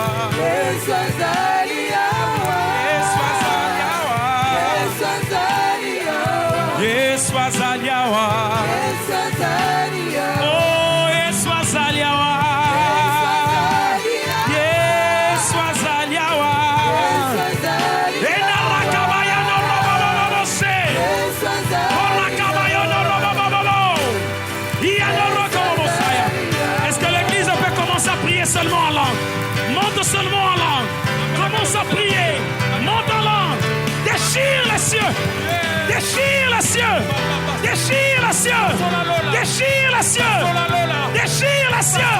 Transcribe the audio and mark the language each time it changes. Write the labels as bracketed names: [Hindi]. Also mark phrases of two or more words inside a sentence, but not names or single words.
[Lingala] Yesu azali awa. Yesu azali awa. Oh Yesu azali awa. Yesu azali awa. Ena rakabaya no robo se. Rakabaya no robo. Il no robo saya. [French] Est-ce que l'église peut commencer à prier seulement en langue? Monte seulement en langue. Commence à prier. Monte en langue. Déchire les cieux. Déchire les cieux. Déchire les cieux. Déchire les cieux. Déchire les cieux.